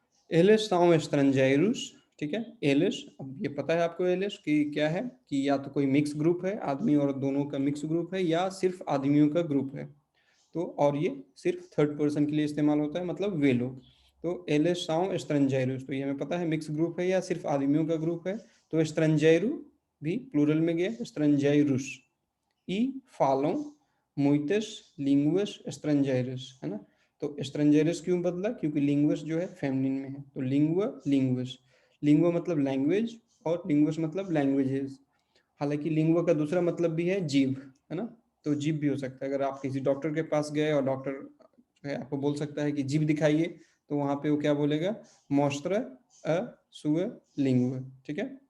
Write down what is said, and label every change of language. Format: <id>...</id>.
<pt>एलिस são estrangeiros,</pt> <hi>ठीक है। Alice, अब ये पता है आपको एलिस कि क्या है, कि या तो कोई मिक्स ग्रुप है, आदमी और दोनों का मिक्स ग्रुप है, या सिर्फ आदमियों का ग्रुप है। तो और ये सिर्फ थर्ड पर्सन के लिए इस्तेमाल होता है, मतलब वे लोग। तो</hi> <pt>एलिस são estrangeiros,</pt> <hi>तो ये हमें पता है मिक्स ग्रुप है या सिर्फ आदमियों का ग्रुप है। तो estrangeiro भी प्लूरल में गया, estrangeiros।</hi> <pt>e falam muitas línguas estrangeiras, है ना।</pt> <hi>तो estrangeiras क्यों बदला, क्योंकि linguas जो है फेमिनिन में है। तो लिंगुआ, linguas, लिंगुआ मतलब लैंग्वेज और linguas मतलब लैंग्वेजेस। हालांकि लिंगुआ का दूसरा मतलब भी है जीव, है ना। तो जीव भी हो सकता है, अगर आप किसी डॉक्टर के पास गए और डॉक्टर जो है आपको बोल सकता है कि जीव दिखाइए, तो वहाँ पे वो क्या बोलेगा,</hi> <pt>mostra a sua língua,</pt> <hi>ठीक है।</hi>